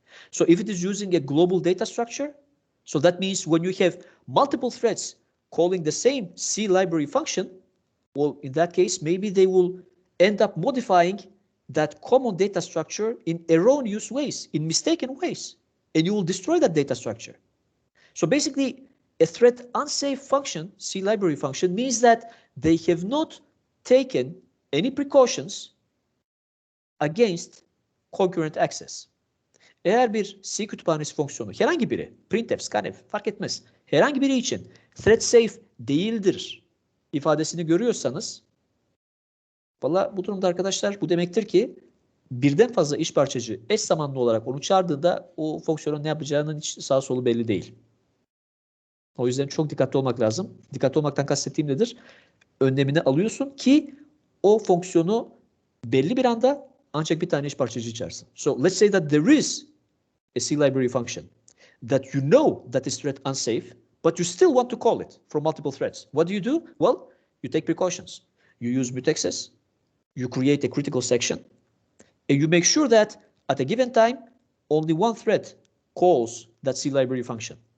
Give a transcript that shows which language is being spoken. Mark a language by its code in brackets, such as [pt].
[en] So if it is using a global data structure, so that means when you have multiple threads calling the same C library function, well, in that case, maybe they will end up modifying that common data structure in erroneous ways, in mistaken ways, and you will destroy that data structure. So basically, a thread unsafe function, C library function, means that they have not taken any precautions against concurrent access. [tr] Eğer bir C kütüphanesi fonksiyonu, herhangi biri, printf, scanf, fark etmez, herhangi biri için thread safe değildir ifadesini görüyorsanız, valla bu durumda arkadaşlar bu demektir ki birden fazla iş parçacı eş zamanlı olarak onu çağırdığında o fonksiyonun ne yapacağının hiç sağ solu belli değil. O yüzden çok dikkatli olmak lazım. Dikkatli olmaktan kastettiğim nedir? Önlemini alıyorsun ki o fonksiyonu belli bir anda ancak bir tane iş parçacı çağırsın. [en] So let's say that there is a C library function that you know that is thread unsafe, but you still want to call it from multiple threads. What do? Well, you take precautions. You use mutexes, you create a critical section, and you make sure that at a given time, only one thread calls that C library function.